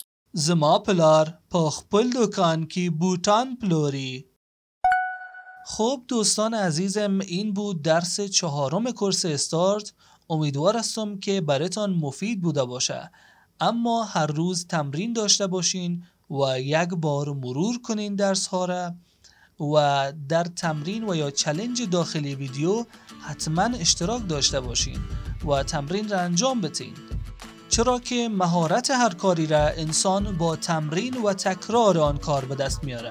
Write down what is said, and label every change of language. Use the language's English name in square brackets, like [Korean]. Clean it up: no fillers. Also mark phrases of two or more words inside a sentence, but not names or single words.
[Pashto] زما پلار په خپل دکان کې بوتان پلوري. [Persian] خب دوستان عزیزم، این بود درس 4 کورس استارت. امیدوار هستم که براتان مفید بوده باشه. اما هر روز تمرین داشته باشین و یک بار مرور کنین درس ها را و در تمرین و یا چالش داخلی ویدیو حتما اشتراک داشته باشین و تمرین را انجام بدین، چرا که مهارت هر کاری را انسان با تمرین و تکرار آن کار به دست میاره.